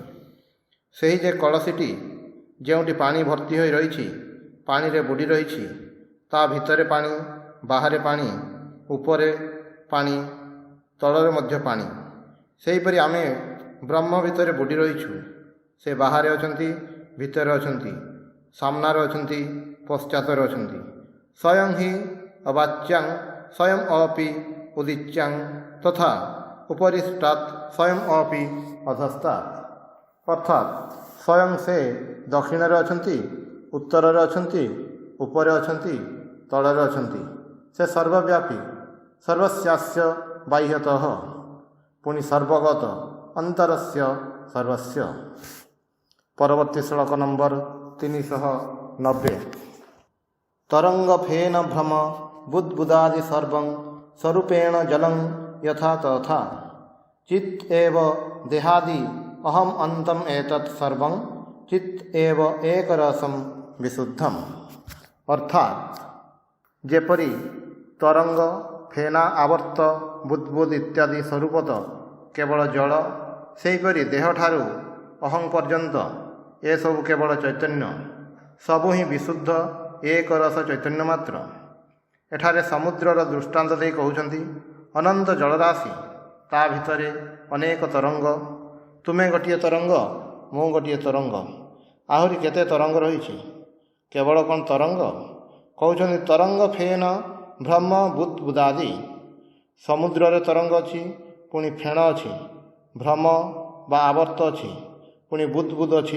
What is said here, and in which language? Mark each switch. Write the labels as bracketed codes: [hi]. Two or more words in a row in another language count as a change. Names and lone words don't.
[or] ସେହି ଯେ କଳସୀଟି ଯେଉଁଟି ପାଣି ଭର୍ତ୍ତି ହୋଇ ରହି ପାଣି ରେ ବୁଡ଼ି ରହି ତା ଭିତରେ ପାଣି ବାହାରେ ପାଣି ଉପରେ ପାଣି ତଳରେ ମଧ୍ୟ ପାଣି। ସେହିପରି ଆମେ ବ୍ରହ୍ମ ଭିତରେ ବୁଡ଼ି ରହିଛୁ। ସେ ବାହାରେ ଅଛନ୍ତି, ଭିତରେ ଅଛନ୍ତି, ସାମନାରେ ଅଛନ୍ତି, ପଶ୍ଚାତରେ ଅଛନ୍ତି। [sa] स्वयं ही अवाच्यां स्वयं अपि उदिच्यां तथा उपरिष्टात् स्वयं अपि अधस्तात्। [or] ଅର୍ଥାତ ସ୍ୱୟଂ ସେ ଦକ୍ଷିଣ ରେ ଅଛନ୍ତି, ଉତ୍ତରରେ ଅଛନ୍ତି, ଉପରେ ଅଛନ୍ତି, ତଳରେ ଅଛନ୍ତି। [sa] से सर्वव्यापी, सर्वस्यास्य बाह्यतः, पुनि सर्वगत, अंतरस्य सर्वस्य। [or] ପରବର୍ତ୍ତୀ ଶ୍ଳୋକ ନମ୍ବର 390। [sa] तरंग फेन भ्रम बुद्बुदादि सर्वं स्वरूपेण जलं यथा तथा चित् एव देहादि अहम अंतम एतत् सर्वं चित् एव एकरसम विशुद्धम। [or] ଅର୍ଥାତ ଯେପରି ତରଙ୍ଗ, ଫେଣା, ଆବର୍ତ୍ତ, ବୁଦ୍ବୁଦ ଇତ୍ୟାଦି ସ୍ୱରୂପତଃ କେବଳ ଜଳ, ସେହିପରି ଦେହଠାରୁ ଅହଂ ପର୍ଯ୍ୟନ୍ତ ଏ ସବୁ କେବଳ ଚୈତନ୍ୟ, ସବୁ ହିଁ ବିଶୁଦ୍ଧ ଏକ ରସ ଚୈତନ୍ୟ ମାତ୍ର। ଏଠାରେ ସମୁଦ୍ରର ଦୃଷ୍ଟାନ୍ତ ଦେଇ କହୁଛନ୍ତି ଅନନ୍ତ ଜଳରାଶି, ତା ଭିତରେ ଅନେକ ତରଙ୍ଗ, ତୁମେ ଗୋଟିଏ ତରଙ୍ଗ, ମୁଁ ଗୋଟିଏ ତରଙ୍ଗ, ଆହୁରି କେତେ ତରଙ୍ଗ ରହିଛି। କେବଳ କେଉଁ ତରଙ୍ଗ କହୁଛନ୍ତି [sa] तरंग फेन ब्रह्म बुद्बुदादि। [or] ସମୁଦ୍ର ରେ ତରଙ୍ଗ ଅଛି, ପୁଣି ଫେଣ ଅଛି, ଭ୍ରମ ବା ଆବର୍ତ୍ତ ଅଛି, ପୁଣି ବୁଦ୍ବୁଦ ଅଛି।